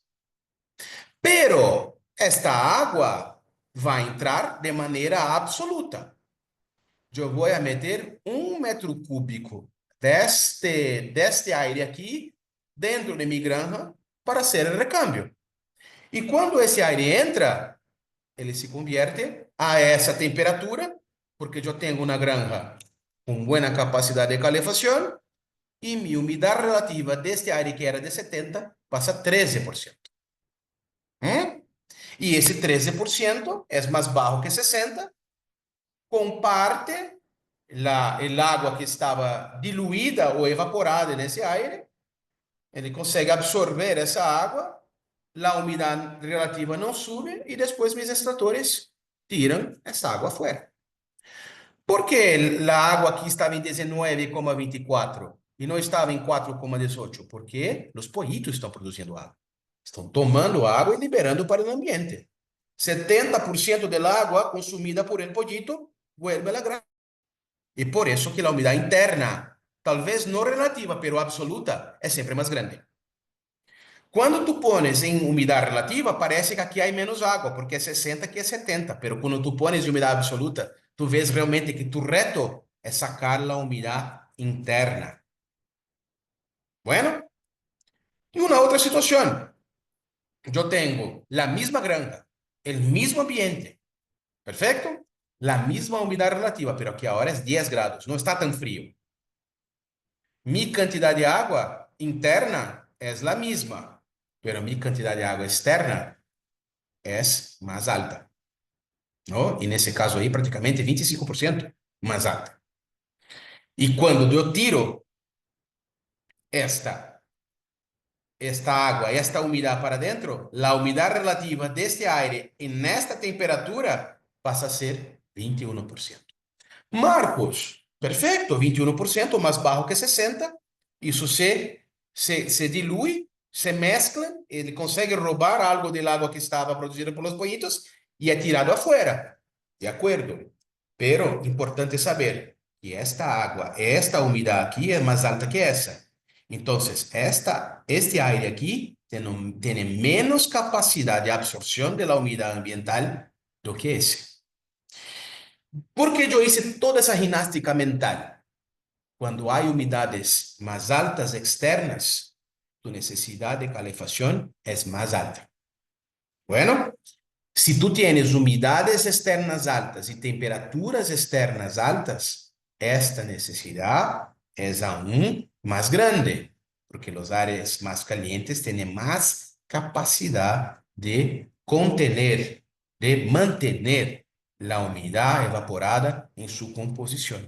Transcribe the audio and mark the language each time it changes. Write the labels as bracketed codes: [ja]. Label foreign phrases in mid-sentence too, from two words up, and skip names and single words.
[es] Pero esta agua va a entrar de manera absoluta. Yo voy a meter 1 metro cúbico deste aire aquí dentro de mi granja para hacer el recambio. Y cuando ese aire entra, [pt] ele se convierte a essa temperatura, porque eu tenho uma granja com boa capacidade de calefacção e minha umidade relativa deste aire que era de 70 passa a 13%. E esse 13% é mais baixo que 60, [es] comparte el agua [pt] que estava diluída ou evaporada nesse aire, ele consegue absorver essa água, a umidade relativa não sube e depois meus extratores tiram essa água fora. Por que a água aqui estava em 19,24 e não estava em 4,18? Porque os pollitos estão produzindo água. Estão tomando água e liberando para o ambiente. [es] 70% [pt] da água consumida [es] por el pollito vuelve a la granja. [pt] E por isso que a umidade interna, talvez não relativa, pero absoluta, é sempre mais grande. Quando [es] tu pones [pt] em umidade relativa, parece que aqui há menos água, porque é 60 que é 70, pero quando [es] tu pones [pt] em umidade absoluta, tu vês realmente que tu reto é sacar a umidade interna. Bueno, e uma outra situação. Eu tenho a mesma granja, o mesmo ambiente, perfeito? A mesma umidade relativa, pero aqui agora é 10 graus, não está tão frio. Mi cantidade de água interna é a mesma, pero mi cantidade de água externa é mais alta. ¿No? E nesse caso aí, praticamente 25% mais alta. E quando eu tiro esta água, esta umidade para dentro, a umidade relativa deste aire nesta temperatura pasa a ser 21%. [es] Marcos, perfecto, 21%, más bajo que 60. [pt] Isso se dilui, se mezcla, ele consegue roubar algo [es] del agua [pt] que estava produzida [es] por los pollitos [pt] e é tirado afuera. De acordo. Pero importante saber que esta agua, esta umidade aqui é mais alta que essa. Então, este aire aqui tem menos capacidade de absorção da umidade ambiental do que esse. [es] ¿Por qué yo hice toda esa gimnástica mental? Cuando hay humedades más altas externas, tu necesidad de calefacción es más alta. Bueno, si tú tienes humedades externas altas y temperaturas externas altas, esta necesidad es aún más grande, porque los áreas más calientes tienen más capacidad de contener, de mantener la humedad evaporada en su composición.